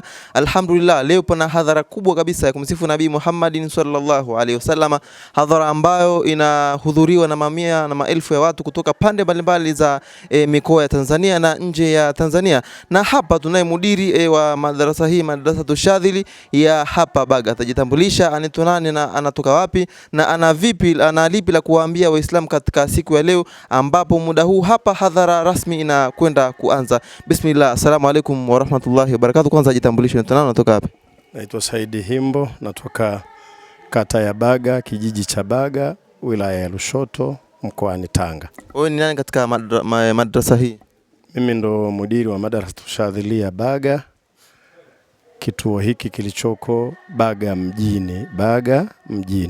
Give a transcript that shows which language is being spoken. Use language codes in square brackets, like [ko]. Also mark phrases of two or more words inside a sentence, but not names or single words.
[sw] Alhamdulillah, leo pana hadhara kubwa kabisa ya kumsifu Nabii Muhammadin [ar] صلى الله عليه وسلم, [sw] hadhara ambayo inahudhuriwa na mamia na maelfu ya watu kutoka pande mbalimbali za mikoa ya Tanzania na nje ya Tanzania. Na hapa tunaye mudiri wa madrasa hii, madrasa Tushadhili ya hapa Baga. Atajitambulisha anaitwa nani na anatoka wapi na ana lipi la kuwaambia Waislamu katika siku ya leo, ambapo muda huu hapa hadhara rasmi inakwenda kuanza. [ar] بسم الله، السلام عليكم ورحمة الله وبركاته. [sw] Kwanza jitambulishe, anaitwa nani, anatoka wapi? Naitwa Saidi Himbo, natoka kata ya Baga, kijiji cha Baga, wilaya ya Lushoto, mkoani Tanga. Wewe ni nani katika madrasa hii? Mimi ndo mudiri wa madrasa Tushadhili ya Baga. Kituo hiki kilichoko Baga mjini.